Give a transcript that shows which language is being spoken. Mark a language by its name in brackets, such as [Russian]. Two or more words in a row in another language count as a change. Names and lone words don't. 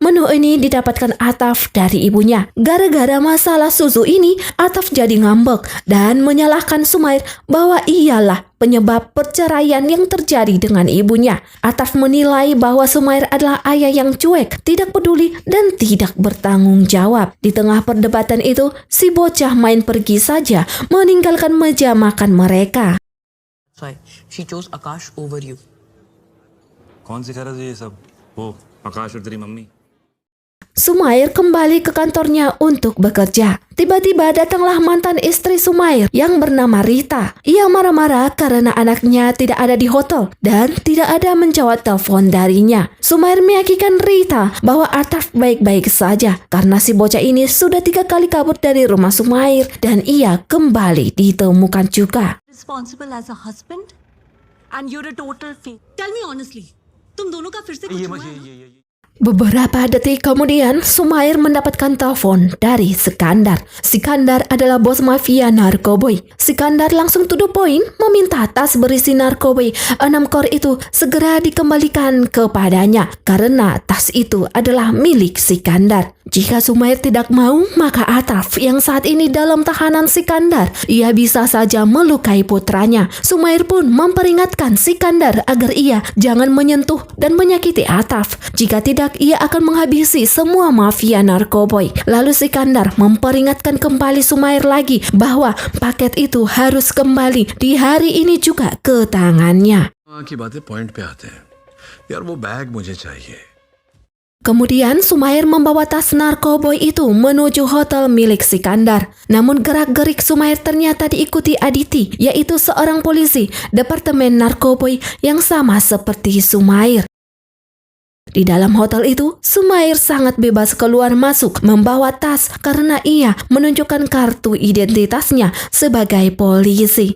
[Indonesian] Menu ini didapatkan Ataf dari ibunya. Gara-gara masalah susu ini, Ataf jadi ngambek dan menyalahkan Sumair bahwa iyalah penyebab perceraian yang terjadi dengan ibunya. Ataf menilai bahwa Sumair adalah ayah yang cuek, tidak peduli, dan tidak bertanggung jawab. Di tengah perdebatan itu, si bocah main pergi saja, meninggalkan meja makan mereka. [English] She chose Akash over you. [Hindi] कौन सिखा रहा था ये सब? वो आकाश और तेरी मम्मी. [Indonesian] Sumair kembali ke kantornya untuk bekerja. Tiba-tiba datanglah mantan istri Sumair yang bernama Rita. Ia marah-marah karena anaknya tidak ada di hotel dan tidak ada menjawab telepon darinya. Sumair meyakinkan Rita bahwa Ataf baik-baik saja karena si bocah ini sudah 3 kali kabur dari rumah Sumair dan ia kembali ditemukan juga. [English] Responsible as a husband and you're a total fake. Tell me honestly, [Hindi] तुम दोनों का फिर से कुछ हुआ है? [Indonesian] Beberapa detik kemudian, Sumair mendapatkan telepon dari Sikandar. Sikandar adalah bos mafia narkoboy. Sikandar langsung [English] to the point [Indonesian] meminta tas berisi narkoboy 6 kor itu segera dikembalikan kepadanya karena tas itu adalah milik Sikandar. Jika Sumair tidak mau, maka Atraf yang saat ini dalam tahanan Sikandar, ia bisa saja melukai putranya. Sumair pun memperingatkan Sikandar agar ia jangan menyentuh dan menyakiti Atraf. Jika tidak, ia akan menghabisi semua mafia narkoboy. Lalu Sikandar memperingatkan kembali Sumair lagi bahwa paket itu harus kembali di hari ini juga ke tangannya. [Hindi] की बातें पॉइंट पे आते हैं यार वो बैग मुझे चाहिए. [Indonesian] Kemudian Sumair membawa tas narkoboy itu menuju hotel milik Sikandar. Namun gerak-gerik Sumair ternyata diikuti Aditi, yaitu seorang polisi departemen narkoboy yang sama seperti Sumair. Di dalam hotel itu, Sumair sangat bebas keluar masuk membawa tas karena ia menunjukkan kartu identitasnya sebagai polisi.